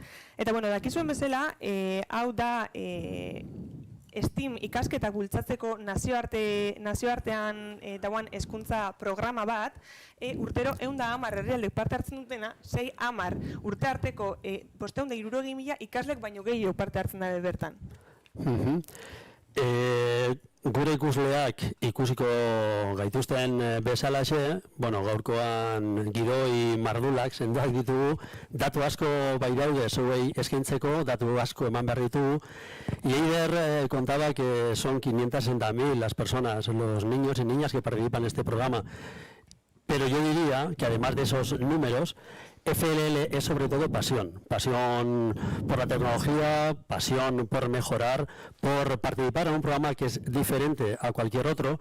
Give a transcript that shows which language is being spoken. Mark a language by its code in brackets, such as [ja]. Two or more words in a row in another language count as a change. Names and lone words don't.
[eu] Eta dakizuen bezala, hau da STEAM ikasketak bultzatzeko nazioartean dagoen hezkuntza programa bat, urtero 110 herrialdek parte hartzen dutena, 610 urte arteko 560.000 ikaslek baino gehiago parte hartzen dabe bertan. Gure ikusleak ikusiko gaituzten bezalaxe, gaurkoan gidoi mardulak sendoak ditugu, datu asko bai daude zuei eskaintzeko, datu asko eman behar ditugu. [es] Y Eider contaba que son 560.000 las personas, los niños y niñas que participan en este programa. Pero yo diría que además de esos números, FLL es sobre todo pasión. Pasión por la tecnología, pasión por mejorar, por participar en un programa que es diferente a cualquier otro.